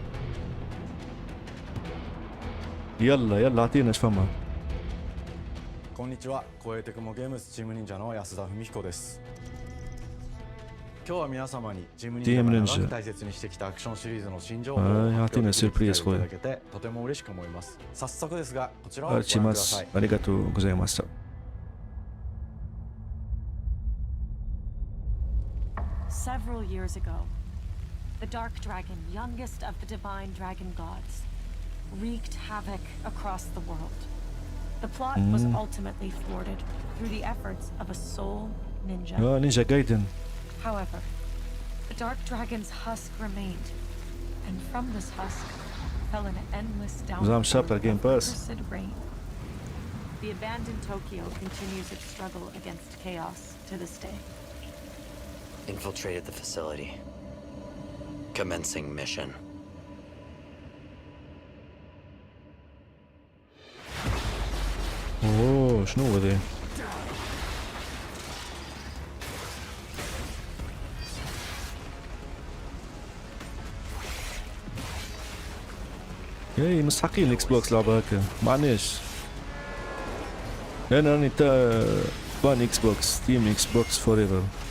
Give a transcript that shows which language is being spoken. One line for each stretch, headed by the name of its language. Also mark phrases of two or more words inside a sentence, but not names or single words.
Arabic: يلا يلا اعطينا ايش فما.
Japanese: こんにちは、光栄テクモゲームズチーム忍者の安田文彦です。今日は皆様にチーム忍者が長く大切にしてきたアクションシリーズの新情報を発表していただけてとても嬉しく思います。早速ですが、こちらをご覧ください。ありがとうございました。
English: Several years ago, the Dark Dragon, youngest of the divine dragon gods, wreaked havoc across the world. The plot was ultimately thwarted through the efforts of a sole ninja. Ninja Gaiden. However, the Dark Dragon's husk remained, and from this husk fell an endless downpour of cursed rain. The abandoned Tokyo continues its struggle against chaos to this day. Infiltrated the facility. Commencing mission.
Arabic: اوه شنو هو ذا؟ اي مستحقين الاكس بوكس لعبة هكا، معناش انا راني تا بان اكس بوكس،
English: Team Xbox forever.